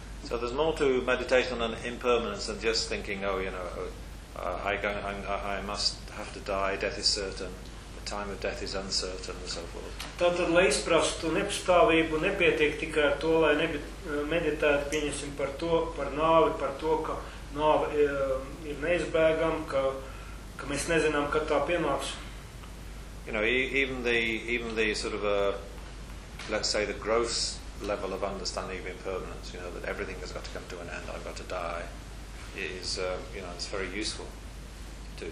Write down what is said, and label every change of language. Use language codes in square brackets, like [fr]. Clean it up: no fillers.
[en] So there's more to meditation on impermanence than just thinking, oh, you know, I must have to die, death is certain, the time of death is uncertain, and so forth. [lv] Tātad, lai izprastu nepastāvību, nepietiek tikai ar to, lai meditētu, pieņemsim par to, par nāvi, par to, ka nāve ir neizbēgam, ka mēs nezinām, kad tā pienāks. [en] You know, even the sort of, let's say, the gross level of understanding of impermanence, you know, that everything has got to come to an end, I've got to die, is you know, it's very useful to